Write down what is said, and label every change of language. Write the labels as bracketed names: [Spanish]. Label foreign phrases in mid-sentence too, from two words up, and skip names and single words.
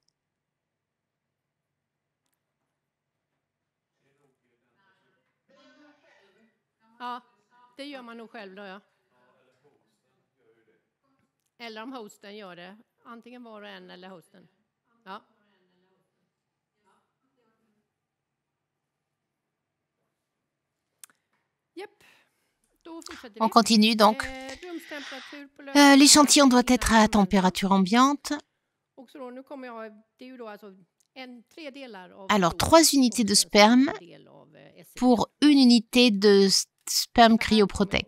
[Swedish] Ja, det gör man nog själv då, ja. Eller om hosten gör det. Antingen var och en eller hosten. Ja. [French] On continue donc. L'échantillon doit être à température ambiante. Alors, 3 unités de sperme pour une unité de sperme cryoprotect.